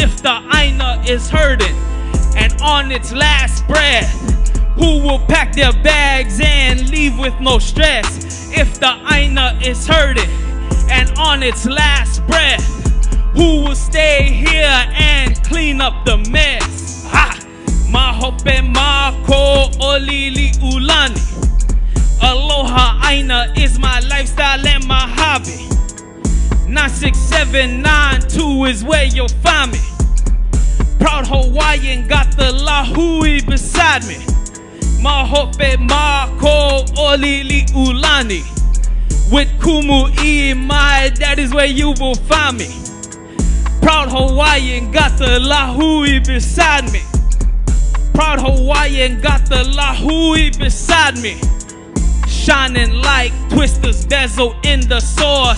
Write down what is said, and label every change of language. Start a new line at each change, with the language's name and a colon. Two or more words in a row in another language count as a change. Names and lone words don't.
English: If the Aina is hurting and on its last breath, who will pack their bags and leave with no stress? If the Aina is hurting and on its last breath, who will stay here and clean up the mess? Ha!
Hawaiian: Mahope mako olili ulani. Aloha aina
English: is my lifestyle and my hobby. 96792 is where you'll find me. Proud Hawaiian, got the Lā Hoʻihoʻi beside me.
Hawaiian: Mahope mako olili ulani.
English: With Kumu'i, that is where you will find me. Proud Hawaiian, got the Lā Hoʻihoʻi beside me. Proud Hawaiian, got the Lā Hoʻihoʻi beside me. Shining like twisters, bezel in the sauce.